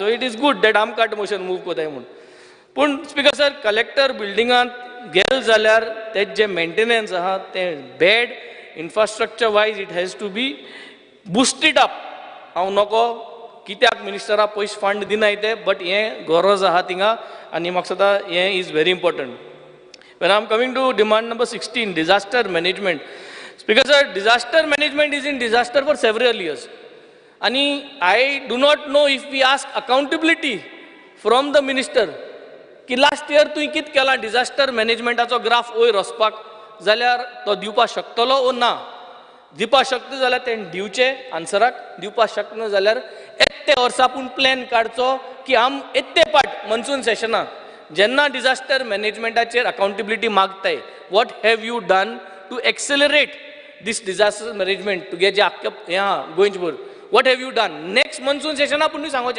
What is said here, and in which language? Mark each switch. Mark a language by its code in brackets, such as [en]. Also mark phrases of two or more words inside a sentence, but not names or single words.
[en] so it is good that [kok] आम [en] cut motion move [kok] कोताय म्हूण. पूण [en] speaker sir collector [kok] बिल्डिंगांत गेल जाल्यार तें जें मेंटेनन्स आहा तें [en] bad infrastructure wise it has to be boosted up. [kok] हांव नोको कित्याक मिनिस्टरा पयशे फंड दिनाय ते, बट हें गरज आहा थिंगा आनी म्हाका सदां हें [en] is very important. When I am coming to demand number 16, disaster management. Speaker sir, disaster management is in disaster for several years. And I do not know if we ask accountability from the minister. [kok] की [en] last year [kok] तुवें कित केला [en] disaster management [kok] चो ग्राफ वयर वचपाक, जाल्यार तो दिवपाक शकतलो ओ ना. दिवपाक शकता जाल्यार तें दिवचें आन्सराक, दिवपाक शकना जाल्यार येत्या वर्सा पूण प्लॅन काडचो की आम येत्ते पाट मन्सून सेशनाक जेन्ना डिजास्टर मॅनेजमेंटाचेर अकाउंटेबिलिटी मागताय, [en] what have you done to accelerate this disaster management [kok] तुगे जे आख्या हें आहा गोंयचभर, [en] what have you done next monsoon [kok] सेशना पूण सांगोचें.